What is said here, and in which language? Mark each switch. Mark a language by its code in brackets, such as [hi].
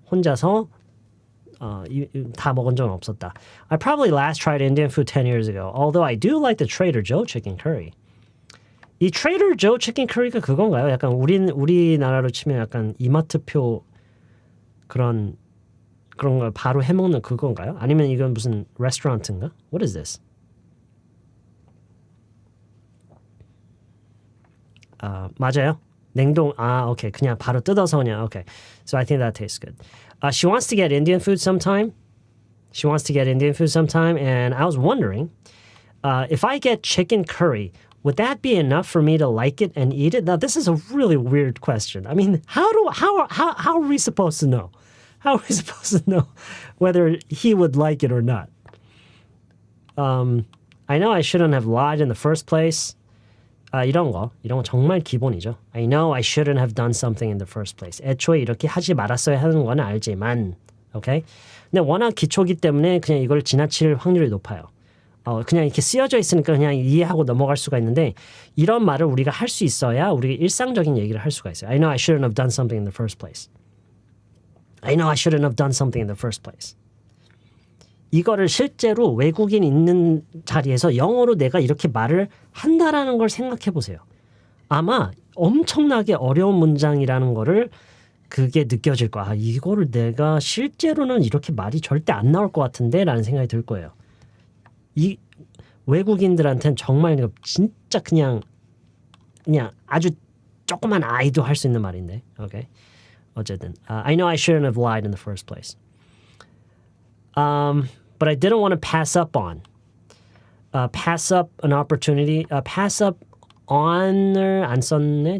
[ko] 혼자서 다 먹은 적은 없었다. [en] I probably last tried Indian food 10 years ago, although I do like the Trader Joe chicken curry. [ko] 이 Trader Joe chicken curry가 그건가요? 약간 우리나라로 치면 약간 이마트표 그런 걸 바로 해먹는 그건가요? 아니면 이건 무슨 레스토랑인가? [en] What is this? [ko] 맞아요. 냉동. 오케이. 그냥 바로 뜯어서 그냥. Okay. [en] So I think that tastes good. She wants to get Indian food sometime. And I was wondering if I get chicken curry, would that be enough for me to like it and eat it? Now, this is a really weird question. I mean, how are we supposed to know? How are we supposed to know whether he would like it or not? I know I shouldn't have lied in the first place. [ko] 이런 거 정말 기본이죠. [en] I know I shouldn't have done something in the first place. [ko] 애초에 이렇게 하지 말았어야 하는 건 알지만, okay? 근데 워낙 기초기 때문에 그냥 이걸 지나칠 확률이 높아요. 그냥 이렇게 쓰여져 있으니까 그냥 이해하고 넘어갈 수가 있는데 이런 말을 우리가 할 수 있어야 우리가 일상적인 얘기를 할 수가 있어요. [en] I know I shouldn't have done something in the first place. I know I shouldn't have done something in the first place. [ko] 이거를 실제로 외국인 있는 자리에서 영어로 내가 이렇게 말을 한다라는 걸 생각해 보세요. 아마 엄청나게 어려운 문장이라는 거를 그게 느껴질 거야. 이거를 내가 실제로는 이렇게 말이 절대 안 나올 것 같은데 라는 생각이 들 거예요. 이 외국인들한테는 정말 진짜 그냥 아주 조그만 아이도 할 수 있는 말인데. 오케이. [en] 어쨌든 I know I shouldn't have lied in the first place. But I didn't want to pass up on. Pass up an opportunity. Pass up on을 [ko] 안 썼네.